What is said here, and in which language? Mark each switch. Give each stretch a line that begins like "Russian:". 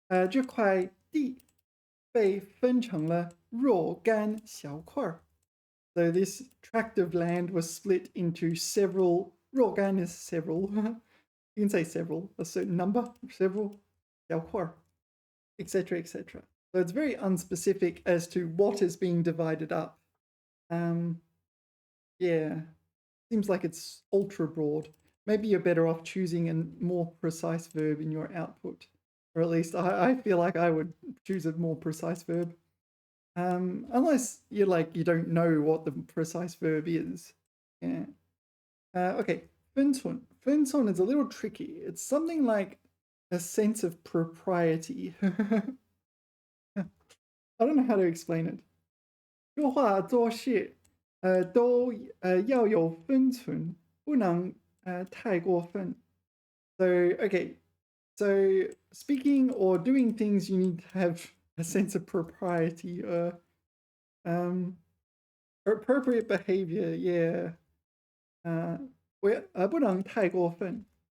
Chinese: 这块地被分成了若干小块.
English: So this tract of land was split into several. 若干 is several. You can say several, a certain number, several, 小块, etc., etc. So it's very unspecific as to what is being divided up. Yeah, seems like it's ultra broad. Maybe you're better off choosing a more precise verb in your output. Or at least I feel like I would choose a more precise verb. Unless you don't know what the precise verb is. Yeah. Okay, 分寸.分寸 is a little tricky. It's something like a sense of propriety. I don't know how to explain it.
Chinese: 说话做事都要有分寸，不能太过分.
English: So okay, so speaking or doing things, you need to have a sense of propriety, or appropriate behavior. Yeah.
Chinese: 不能太过分.